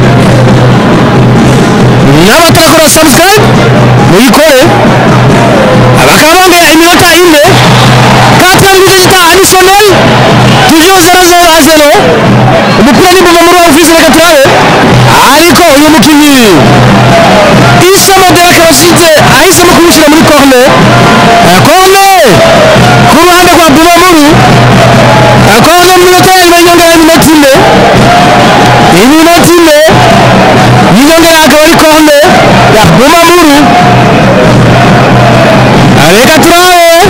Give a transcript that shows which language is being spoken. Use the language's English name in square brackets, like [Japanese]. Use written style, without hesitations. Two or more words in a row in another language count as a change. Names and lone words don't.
[Kinyarwanda] n'abatarakora subscribe muyikore bakaba bongera iminota ine [French] quatrième résultat additionnel toujours 0-0 [Kinyarwanda] umupira ni mu muri ofisi reka turabe ariko uyu mukinnyi Isa Model akaba asize ahisemo kumushyira muri corner ku ruhande rwa Bumamuru corner mu minota y'inyongera y'iminota ine y'inyongera akaba ari corner ya Bumamuru reka turabe